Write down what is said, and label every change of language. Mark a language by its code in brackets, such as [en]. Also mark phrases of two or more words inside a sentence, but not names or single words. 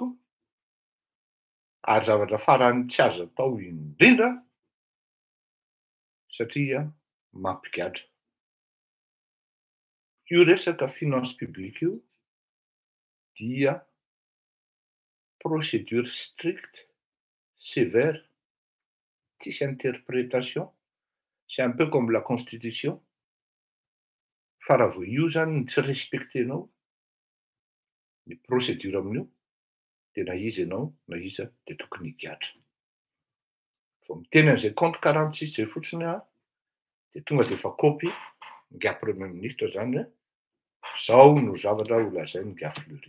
[mg] Ary zavatra farany tsy azo atao indrindra satria mampigadra. Io resaka [fr] finance publique [mg] io dia [fr] procédure stricte, sévère, tsisy interprétation, c'est un peu comme la constitution. [mg] Fa raha vao io zany tsy respectenao ny [fr] procédure amin'io [mg] dia na iza ianao na iza dia tokony higadra. Vao miteny an'izay compte 46 zay fotsiny dia tonga dia efa kaopy nga [fr] premier ministre [mg] zany hoe zao no zavatra ho lazainy nga Fleury.